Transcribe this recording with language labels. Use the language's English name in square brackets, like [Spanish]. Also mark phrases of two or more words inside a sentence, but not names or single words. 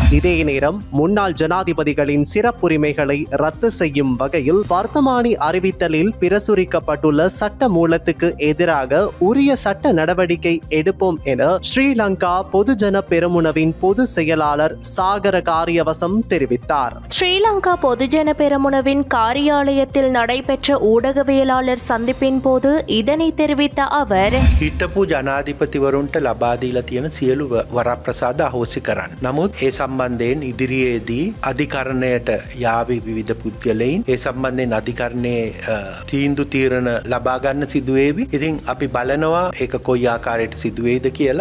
[Tamil] இதே நேரம் முன்னாள் ஜனாதிபதிகளின் சிறப்புரிமைகளை ரத்து செய்யும் வகையில் வர்த்தமானி அறிவித்தலில் பிரசுரிக்கப்பட்டுள்ள சட்ட மூலத்துக்கு எதிராக உரிய சட்ட நடவடிக்கை எடுப்போம் என ஸ்ரீலங்கா பொதுஜன பெரமுனவின் பொதுச் செயலாளர் சாகர காரியவசம் தெரிவித்தார். ஸ்ரீலங்கா பொதுஜன பெரமுனவின் காரியாலயத்தில் நடைபெற்ற ஊடகவியலாளர் சந்திப்பின் போது இதனை தெரிவித்த அவர், [Sinhala] හිටපු ජනාධිපතිවරුන්ට ලබා දීලා තියෙන සියලු වරප්‍රසාද අහෝසි කරන්න. නමුත් ඒ සම්බන්ධයෙන් ඉදිරියේදී අධිකරණයට යාවි විවිධ පුද්ගලයින් ඒ සම්බන්ධයෙන් අධිකරණයේ තීන්දුව තීරණ ලබා ගන්න සිදුවේවි. ඉතින් අපි බලනවා ඒක කොයි ආකාරයට සිදුවේද කියලා.